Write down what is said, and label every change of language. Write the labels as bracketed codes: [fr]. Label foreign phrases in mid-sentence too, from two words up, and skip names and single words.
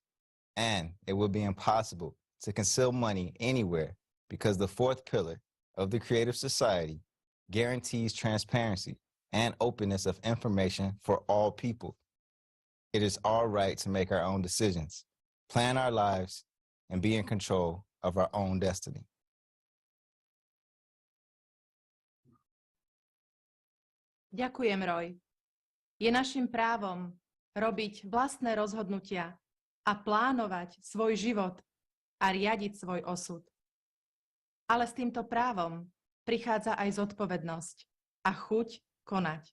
[en] And it will be impossible to conceal money anywhere because the fourth pillar of the Creative Society guarantees transparency and openness of information for all people. It is our right to make our own decisions, plan our lives, and be in control of our own destiny. [sk] Ďakujem, Roy. Je našim právom robiť vlastné rozhodnutia a plánovať svoj život a riadiť svoj osud. Ale s týmto právom prichádza aj zodpovednosť a chuť konať.